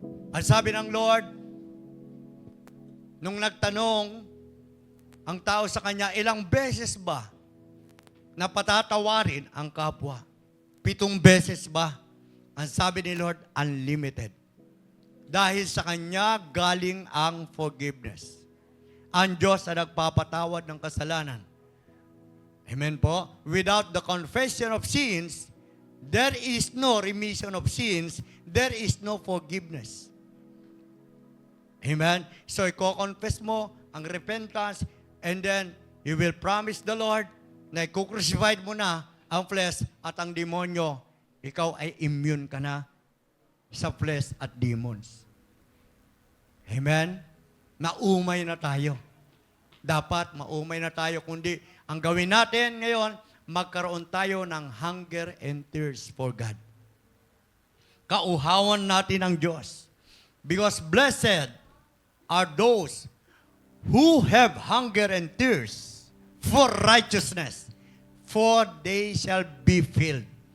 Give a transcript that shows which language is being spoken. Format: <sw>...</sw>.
<tl>Ang sabi ng Lord, nung nagtanong ang tao sa Kanya, ilang beses ba na patatawarin ang kapwa? 7 beses ba? Ang sabi ni Lord, unlimited. Dahil sa Kanya galing ang forgiveness. Ang Diyos na nagpapatawad ng kasalanan. Amen po?</tl> <en>Without the confession of sins, there is no remission of sins, there is no forgiveness.</en> <tl>Amen? So, i-confess mo ang repentance,</tl> <en>and then you will promise the Lord</en> <tl>na i-crucified mo na ang flesh at ang demonyo. Ikaw ay immune ka na sa flesh at demons. Amen? Naumay na tayo. Dapat maumay na tayo, kundi ang gawin natin ngayon, magkaroon tayo ng</tl> <en>hunger and thirst for God.</en> <tl>Kauhawan natin ang Diyos.</tl> <en>Because blessed are those who have hunger and thirst for righteousness, for they shall be filled.</en>